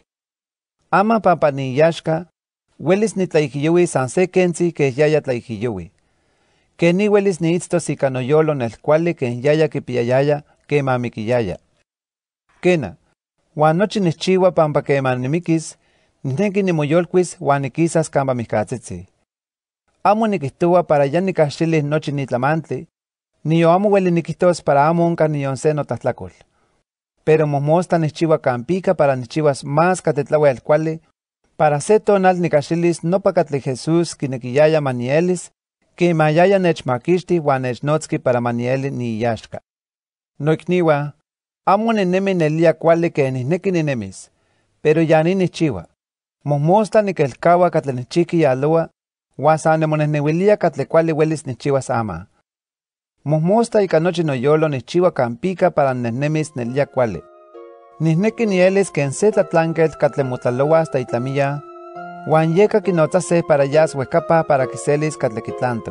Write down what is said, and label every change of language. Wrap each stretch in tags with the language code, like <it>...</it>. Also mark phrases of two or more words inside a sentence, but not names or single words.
<nhe>Ama pampa niyaxca, huelis nitlaijiyoui san se quentzi que yaya tlaijiyoui. Que ni huelis niitztos ika noyolo nelcuali que yaya kipiayaya queman miquiyaya. Quena, huan nochi nichchiua pampa queman nimikis, nihneki nimoyolcuis huan nikisas campa mihcatzitzi. Amo niquihtoua para ya nicaxtilis nochi nitlamantli, niyo amo hueli niquihtos para amo onca niyon se notahtlacol. Pero mojmosta nichchiua campica para nichiuas más catetlauel cuali, para se tonal nicaxtilis nopa catli Jesús quinequiyaya manielis, queman yaya nechmaquixti huan nechnotzki para manieli niyaxca. Noicniua, amo ninemi nelia cuali que nihneki ninemis, pero ya ni nichchiua. Mojmosta nikelcaua catli nichiqui yaloa, huan san nimonehnehuilia catli cuali huelis nichiuas ama. Mojmosta ika nochi noyolo nichchiua campica para nehnemis nelia cuali. Nihneki nielis ken se tlatlanquetl catli motlaloa hasta itlamiya, huan yeka quinotzase para yas huecapa para quiselis catli quitlantok.</nhe>